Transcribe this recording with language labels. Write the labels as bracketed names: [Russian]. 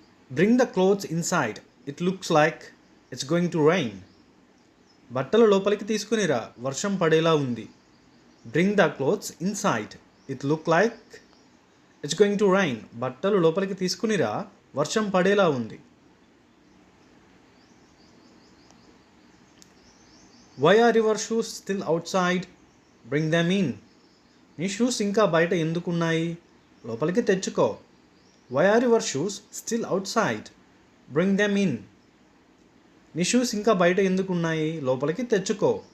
[English] Bring the clothes inside, it looks like it's going to rain. [Telugu] బట్టలు లోపలికి తీసుకునిరా, వర్షం పడేలా ఉంది. [English] Bring the clothes inside, it look like it's going to rain. [Telugu] బట్టలు లోపలికి తీసుకునిరా, వర్షం పడేలా ఉంది. [English] Why are your shoes still outside? Bring them in. [Telugu] నీ షూస్ ఇంకా బయట ఎందుకున్నాయి, లోపలికి తెచ్చుకో. [English] Why are your shoes still outside? Bring them in. [Telugu] నీ షూస్ ఇంకా బయట ఎందుకున్నాయి, లోపలికి తెచ్చుకో.